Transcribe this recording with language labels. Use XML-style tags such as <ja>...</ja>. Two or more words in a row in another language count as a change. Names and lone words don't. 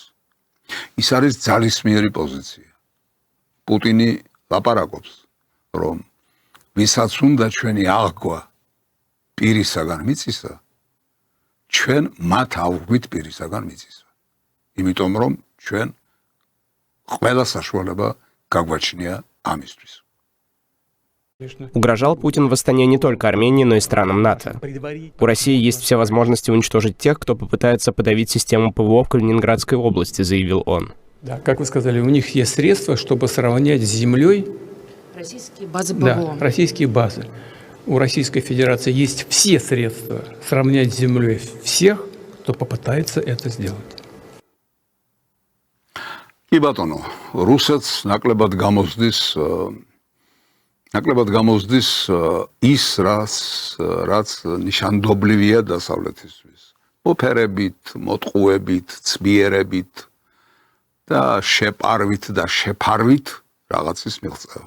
<ka>ის არის ძალისმიერი პოზიცია. პუტინი ლაპარაკობს, რომ ვისაც უნდა ჩვენი აღგვა პირისაგან მიწისა, ჩვენ მათ ავღვით პირისაგან მიწისა. იმიტომ რომ ჩვენ ყველა საშუალება გაგვაჩნია ამისთვის.</ka> <ru>Угрожал Путин восстанию не только Армении, но и странам НАТО. У России есть все возможности уничтожить тех, кто попытается подавить систему ПВО в Калининградской области, заявил он. Да, как вы сказали, у них есть средства, чтобы сравнять с землей российские базы ПВО. Да, российские базы. У Российской Федерации есть все средства сравнять с землей всех, кто попытается это сделать.</ru> <ka>კი ბატონო, რუსეთს ნაკლებად გამოსდის ის, რაც ნიშანდობლივია დასავლეთისთვის. მოფერებით, მოტყუებით, ცბიერებით და შეპარვით და შეფარვით რაღაცის მიღწევა.</ka>